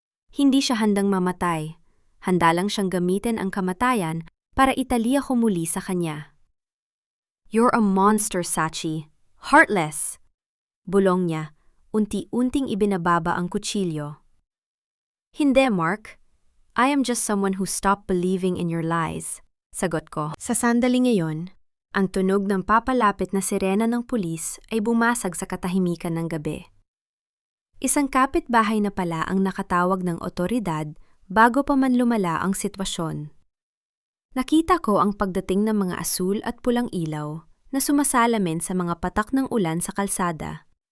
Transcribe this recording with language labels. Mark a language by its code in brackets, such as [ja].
[tl] Hindi siya handang mamatay. Handa lang siyang gamitin ang kamatayan para itali ako muli sa kanya. [en] "You're a monster, Sachi. Heartless!" [tl] Bulong niya, unti-unting ibinababa ang kutsilyo. "Hindi, Mark. [en] I am just someone who stopped believing in your lies," [tl] sagot ko. Sa sandaling ngayon, ang tunog ng papalapit na sirena ng pulis ay bumasag sa katahimikan ng gabi. Isang kapitbahay na pala ang nakatawag ng otoridad bago pa man lumala ang sitwasyon. Nakita ko ang pagdating ng mga asul at pulang ilaw na sumasalamin sa mga patak ng ulan sa kalsada.